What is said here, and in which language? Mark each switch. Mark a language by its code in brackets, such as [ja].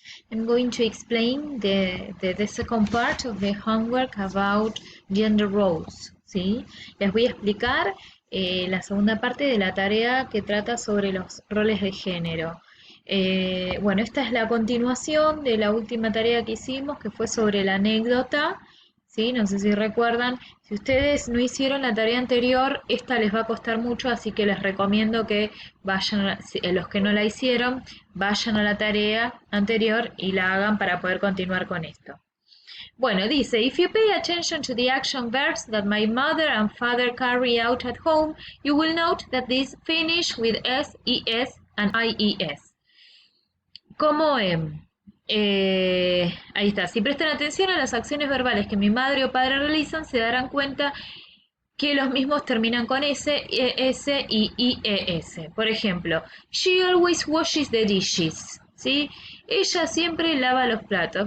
[en] I'm going to explain the second part of the homework about gender roles, [es] ¿sí? Les voy a explicar la segunda parte de la tarea que trata sobre los roles de género. Bueno, esta es la continuación de la última tarea que hicimos, que fue sobre la anécdota, ¿sí? No sé si recuerdan. Si ustedes no hicieron la tarea anterior, esta les va a costar mucho, así que les recomiendo que vayan, los que no la hicieron, vayan a la tarea anterior y la hagan para poder continuar con esto. Bueno, dice, [en] if you pay attention to the action verbs that my mother and father carry out at home, you will note that these finish with s, es, and ies. [es] ¿Cómo ahí está. Si prestan atención a las acciones verbales que mi madre o padre realizan, se darán cuenta que los mismos terminan con S, ES y IES. Por ejemplo, [en] she always washes the dishes. [es] ¿Sí? Ella siempre lava los platos.